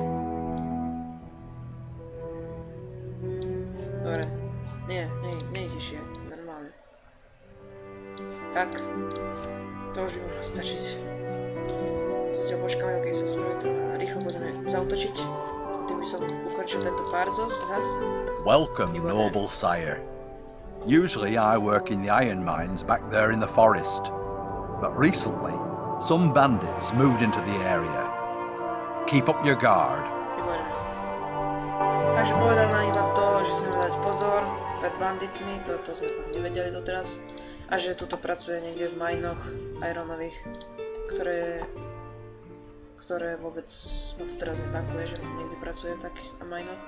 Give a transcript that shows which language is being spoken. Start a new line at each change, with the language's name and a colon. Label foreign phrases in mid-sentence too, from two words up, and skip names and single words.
Slovak: Dobre, nie tiššie, normálne. Tak, to už by mohlo stačiť. Zatiaľ počkáme, keď sa spraví to a rýchlo budeme zautočiť. Tým by som ukončil tento pár zas.
English: Welcome, noble sire. Usually I work in the iron mines back there in the forest, but recently some bandits moved into the area. Keep up your guard.
Slovak: Výborné. Takže povedal nám iba to, že si máme dať pozor pred banditmi, to sme fakt nevedeli doteraz. A že tuto pracuje niekde v minoch ironových, ktoré vôbec ma to teraz netankuje, že niekde pracuje v takých minoch.